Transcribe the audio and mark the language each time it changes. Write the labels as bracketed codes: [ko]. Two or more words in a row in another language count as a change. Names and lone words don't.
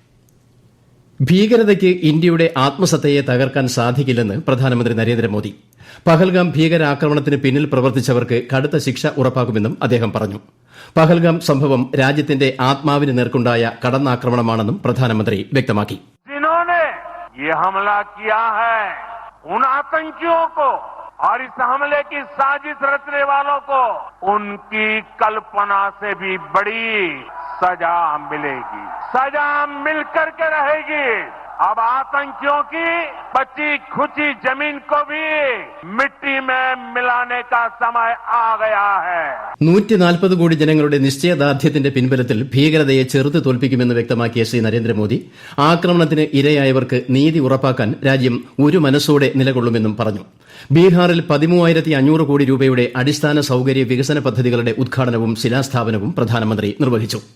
[ml] ഭീകരതയ്ക്ക് ഇന്ത്യയുടെ ആത്മസത്തയെ തകർക്കാൻ സാധിക്കില്ലെന്ന് പ്രധാനമന്ത്രി നരേന്ദ്രമോദി. പഹൽഗാം ഭീകരാക്രമണത്തിന് പിന്നിൽ പ്രവർത്തിച്ചവർക്ക് കടുത്ത ശിക്ഷ ഉറപ്പാക്കുമെന്നും അദ്ദേഹം പറഞ്ഞു. പഹൽഗാം സംഭവം രാജ്യത്തിന്റെ ആത്മാവിന് നേർക്കുണ്ടായ കടന്നാക്രമണമാണെന്നും പ്രധാനമന്ത്രി വ്യക്തമാക്കി. [hi] ये हमला किया है उन आतंकियों को और इस हमले की साजिश रचने वालों को उनकी कल्पना से भी बड़ी सजा मिलेगी. सजा मिलकर के रहेगी. अब आतंकियों की बची खुची जमीन को भी मिट्टी में मिलाने का समय आ गया है. [ml] 140 കോടി ജനങ്ങളുടെ നിശ്ചയദാർഢ്യത്തിന്റെ പിൻബലത്തിൽ ഭീകരതയെ ചെറുത്തു തോൽപ്പിക്കുമെന്ന് വ്യക്തമാക്കിയ ശ്രീ നരേന്ദ്രമോദി ആക്രമണത്തിന് ഇരയായവർക്ക് നീതി ഉറപ്പാക്കാൻ രാജ്യം ഒരു മനസ്സോടെ നിലകൊള്ളുമെന്നും പറഞ്ഞു. ബീഹാറിൽ 13,500 കോടി രൂപയുടെ അടിസ്ഥാന സൌകര്യ വികസന പദ്ധതികളുടെ ഉദ്ഘാടനവും ശിലാസ്ഥാപനവും പ്രധാനമന്ത്രി നിർവഹിച്ചു.